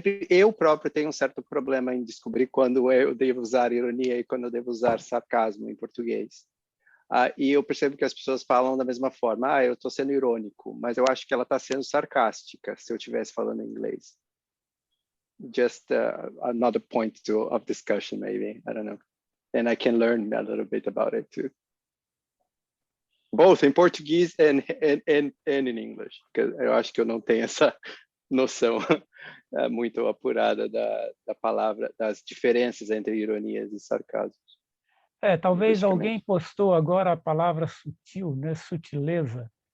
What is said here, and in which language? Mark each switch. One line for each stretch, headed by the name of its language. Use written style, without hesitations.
Portuguese: Eu próprio tenho um certo problema em descobrir quando eu devo usar ironia e quando eu devo usar sarcasmo em português. E eu percebo que as pessoas falam da mesma forma. Eu estou sendo irônico, mas eu acho que ela está sendo sarcástica se eu estivesse falando em inglês.
English: Just another point of discussion, maybe. I don't know. And I can learn a little bit about it too. Both in Portuguese and in English, because
Portuguese: eu acho que eu não tenho essa noção muito apurada da palavra, das diferenças entre ironias e sarcasmos. Talvez alguém postou agora a palavra sutil, né? Sutileza.